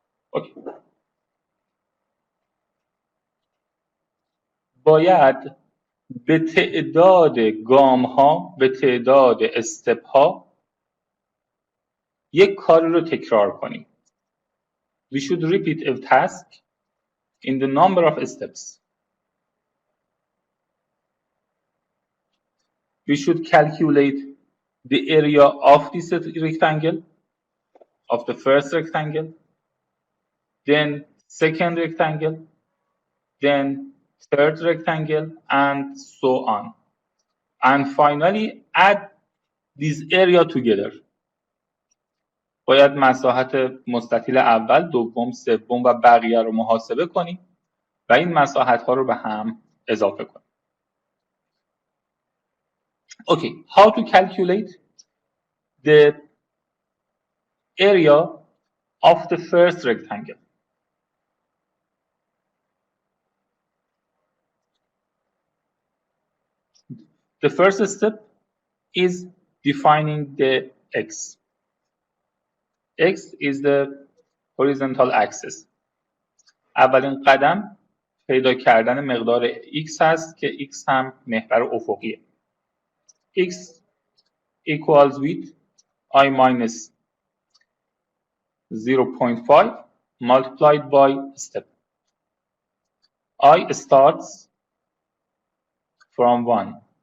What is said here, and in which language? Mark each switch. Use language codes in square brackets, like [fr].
[fa] اوکی. باید به تعداد گام ها، به تعداد استپ ها یک کار رو تکرار کنیم. [en] We should repeat a task in the number of steps. We should calculate the area of this rectangle, of the first rectangle, then second rectangle, then third rectangle, and so on. And finally, add this area together. [fa] باید مساحت مستطیل اول، دوم، سوم و بقیه رو محاسبه کنیم و این مساحت ها رو به هم اضافه کنیم. [en] Okay, how to calculate the area of the first rectangle? The first step is defining the x. X is the horizontal axis. [fa] اولین قدم پیدا کردن مقدار x هست که x هم محور افقیه. [en] x equals with I minus 0.5 multiplied by step. I starts from 1.